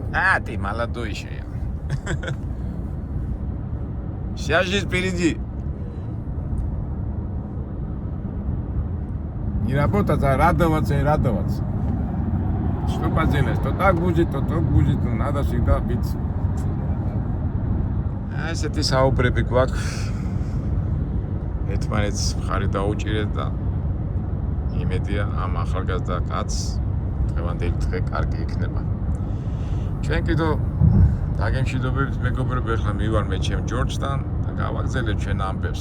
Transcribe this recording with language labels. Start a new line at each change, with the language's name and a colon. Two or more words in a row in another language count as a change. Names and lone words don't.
Russian: А, ты молодой еще. Вся жизнь впереди. Не работать, а радоваться и радоваться. Что поделаешь? То так будет, то будет. Ну, надо всегда быть.
Georgian: ესეთი საუბრები გვაქვს. ერთმანეთს მხარი დაუჭირეთ და იმედია ამ ახალგაზრდა კაცს დღევანდელი დღე კარგი იქნება. ჩვენ კიდევ დაგემშვიდობებით მეგობრებო, ახლა მივარ მე ჩემ ჯორჯთან და გავაგზავნე ჩვენ ამბებს.